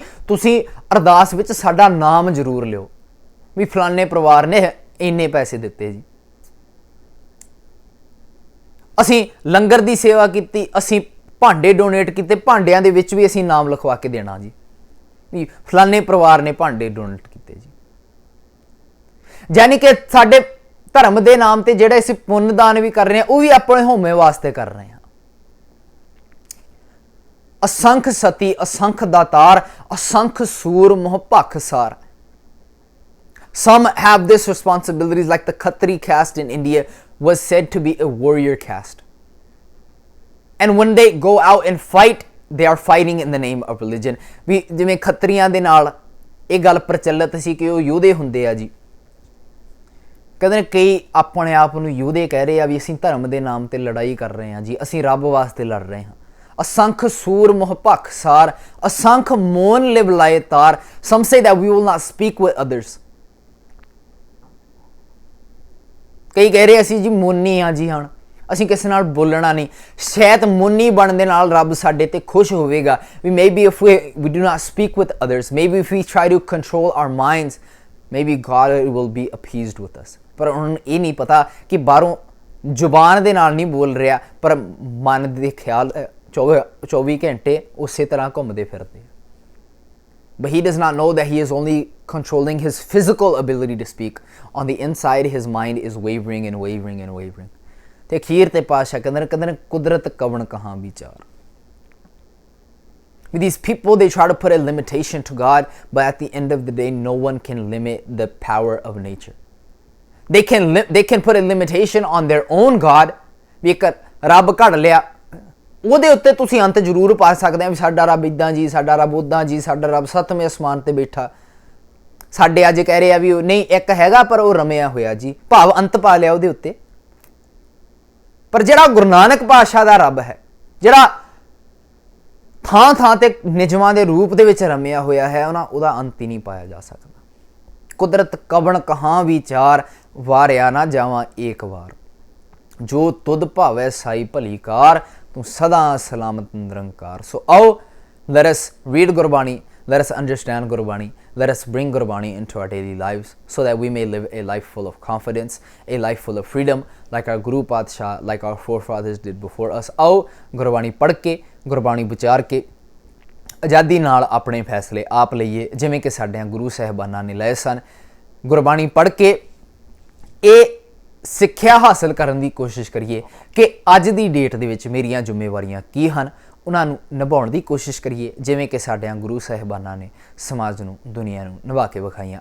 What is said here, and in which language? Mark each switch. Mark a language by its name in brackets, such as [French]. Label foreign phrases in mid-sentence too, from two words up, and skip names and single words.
[Punjabi] ਤੁਸੀਂ ਅਰਦਾਸ ਵਿੱਚ ਸਾਡਾ ਨਾਮ ਜ਼ਰੂਰ ਲਿਓ ਵੀ ਫਲਾਣੇ ਪਰਿਵਾਰ ਨੇ ਇੰਨੇ ਪੈਸੇ ਦਿੱਤੇ ਜੀ, ਅਸੀਂ ਲੰਗਰ ਦੀ ਸੇਵਾ ਕੀਤੀ, ਅਸੀਂ ਭਾਂਡੇ ਡੋਨੇਟ ਕੀਤੇ, ਭਾਂਡਿਆਂ ਦੇ ਵਿੱਚ ਵੀ ਅਸੀਂ ਨਾਮ ਲਿਖਵਾ ਕੇ ਦੇਣਾ ਜੀ ਵੀ ਫਲਾਣੇ ਪਰਿਵਾਰ ਨੇ ਭਾਂਡੇ ਡੋਨੇਟ ਕੀਤੇ ਜੀ। ਯਾਨੀ ਕਿ ਸਾਡੇ ਧਰਮ ਦੇ ਨਾਮ ਤੇ ਜਿਹੜਾ ਅਸੀਂ ਪੁੰਨ ਦਾਨ ਵੀ ਕਰ ਰਹੇ ਹਾਂ, ਉਹ ਵੀ ਆਪਣੇ ਹੋਮੇ ਵਾਸਤੇ ਕਰ ਰਹੇ ਹਾਂ। ਅਸੰਖ ਸਤੀ, ਅਸੰਖ ਦਾਤਾਰ, ਅਸੰਖ ਸੂਰ ਮੋਹ ਭਖਸਾਰ। [English] Some have this responsibilities, like the Khatri caste in India was said to be a warrior caste. And when they go out and fight, they are fighting in the name of religion. [Punjabi] ਵੀ ਜਿਵੇਂ ਖੱਤਰੀਆਂ ਦੇ ਨਾਲ ਇਹ ਗੱਲ ਪ੍ਰਚਲਿਤ ਸੀ ਕਿ ਉਹ ਯੋਧੇ ਹੁੰਦੇ ਆ ਜੀ। ਕਹਿੰਦੇ ਕਈ ਆਪਣੇ ਆਪ ਨੂੰ ਯੋਧੇ ਕਹਿ ਰਹੇ ਆ ਵੀ ਅਸੀਂ ਧਰਮ ਦੇ ਨਾਮ ਤੇ ਲੜਾਈ ਕਰ ਰਹੇ ਹਾਂ ਜੀ, ਅਸੀਂ ਰੱਬ ਵਾਸਤੇ ਲੜ ਰਹੇ ਹਾਂ। ਅਸੰਖ ਸੂਰ ਮੋਹ ਭਖਸਾਰ, ਅਸੰਖ ਮੋਨ ਲਿਵ ਲਾਏ ਤਾਰ। [English] Some say that we will not speak with others. [Punjabi] ਕਈ ਕਹਿ ਰਹੇ ਅਸੀਂ ਜੀ ਮੋਨੀ ਆ ਜੀ, ਹੁਣ ਅਸੀਂ ਕਿਸੇ ਨਾਲ ਬੋਲਣਾ ਨਹੀਂ। ਸ਼ਾਇਦ ਮੋਨੀ ਬਣਨ ਦੇ ਨਾਲ ਰੱਬ ਸਾਡੇ ਤੇ ਖੁਸ਼ ਹੋਵੇਗਾ ਵੀ [English] maybe if we do not speak with others, maybe if we try to control our minds, maybe God will be appeased with us. [Punjabi] ਪਰ ਹੁਣ ਇਹ ਨਹੀਂ ਪਤਾ ਕਿ ਬਾਹਰੋਂ ਜ਼ੁਬਾਨ ਦੇ ਨਾਲ ਨਹੀਂ ਬੋਲ ਰਿਹਾ, ਪਰ ਮਨ ਦੇ ਖਿਆਲ 24 ਘੰਟੇ ਉਸੇ ਤਰ੍ਹਾਂ ਘੁੰਮਦੇ ਫਿਰਦੇ। [English] But he does not know that he is only controlling his physical ability to speak. On the inside, his mind is wavering and wavering and wavering. [Punjabi] ਤੇ ਅਖੀਰ ਤੇ ਪਾਤਸ਼ਾਹ ਕਹਿੰਦੇ ਕੁਦਰਤ ਕਵਣ ਕਹਾਂ ਵਿਚਾਰ। [English] With these people, they try to put a limitation to God, but at the end of the day, no one can limit the power of nature. They can put a limitation on their own God. [Punjabi] ਵੀ ਇੱਕ ਰੱਬ ਘੜ ਲਿਆ, ਉਹਦੇ ਉੱਤੇ ਤੁਸੀਂ ਅੰਤ ਜ਼ਰੂਰ ਪਾ ਸਕਦੇ ਆ ਵੀ ਸਾਡਾ ਰੱਬ ਇੱਦਾਂ ਜੀ, ਸਾਡਾ ਰੱਬ ਉੱਦਾਂ ਜੀ, ਸਾਡਾ ਰੱਬ ਸੱਤਵੇਂ ਅਸਮਾਨ ਤੇ ਬੈਠਾ। ਸਾਡੇ ਅੱਜ ਕਹਿ ਰਹੇ ਆ ਵੀ ਨਹੀਂ ਇੱਕ ਹੈਗਾ ਪਰ ਉਹ ਰਮਿਆ ਹੋਇਆ ਜੀ, ਭਾਵ ਅੰਤ ਪਾ ਲਿਆ ਉਹਦੇ ਉੱਤੇ। ਪਰ ਜਿਹੜਾ ਗੁਰੂ ਨਾਨਕ ਪਾਤਸ਼ਾਹ ਦਾ ਰੱਬ ਹੈ, ਜਿਹੜਾ ਥਾਂ ਥਾਂ ਤੇ ਨਿਜਮਾਂ ਦੇ ਰੂਪ ਦੇ ਵਿੱਚ ਰਮਿਆ ਹੋਇਆ ਹੈ, ਉਹਦਾ ਅੰਤ ਹੀ ਨਹੀਂ ਪਾਇਆ ਜਾ ਸਕਦਾ। ਕੁਦਰਤ ਕਵਣ ਕਹਾਂ ਵਿਚਾਰ, ਵਾਰਿਆ ਨਾ ਜਾਵਾਂ ਏਕ ਵਾਰ। ਜੋ ਤੁਧ ਭਾਵੈ ਸਾਈ ਭਲੀ ਕਾਰ, ਤੂੰ ਸਦਾ ਸਲਾਮਤ ਨਿਰੰਕਾਰ। [English] So let us read Gurbani, let us understand Gurbani, let us bring Gurbani into our daily lives so that we may live a life full of confidence, a life full of freedom, like our Guru Padshah, like our forefathers did before us. [Punjabi] ਆਓ ਗੁਰਬਾਣੀ ਪੜ੍ਹ ਕੇ, ਗੁਰਬਾਣੀ ਵਿਚਾਰ ਕੇ ਆਜ਼ਾਦੀ ਨਾਲ ਆਪਣੇ ਫੈਸਲੇ ਆਪ ਲਈਏ, ਜਿਵੇਂ ਕਿ ਸਾਡਿਆਂ ਗੁਰੂ ਸਾਹਿਬਾਨਾਂ ਨੇ ਲਏ ਸਨ। ਗੁਰਬਾਣੀ ਪੜ੍ਹ ਕੇ ਇਹ ਸਿੱਖਿਆ ਹਾਸਲ ਕਰਨ ਦੀ ਕੋਸ਼ਿਸ਼ ਕਰੀਏ ਕਿ ਅੱਜ ਦੀ ਡੇਟ ਦੇ ਵਿੱਚ ਮੇਰੀਆਂ ਜ਼ਿੰਮੇਵਾਰੀਆਂ ਕੀ ਹਨ, ਉਹਨਾਂ ਨੂੰ ਨਿਭਾਉਣ ਦੀ ਕੋਸ਼ਿਸ਼ ਕਰੀਏ, ਜਿਵੇਂ ਕਿ ਸਾਡਿਆਂ ਗੁਰੂ ਸਾਹਿਬਾਨਾਂ ਨੇ ਸਮਾਜ ਨੂੰ, ਦੁਨੀਆ ਨੂੰ ਨਿਭਾ ਕੇ ਵਿਖਾਈਆਂ।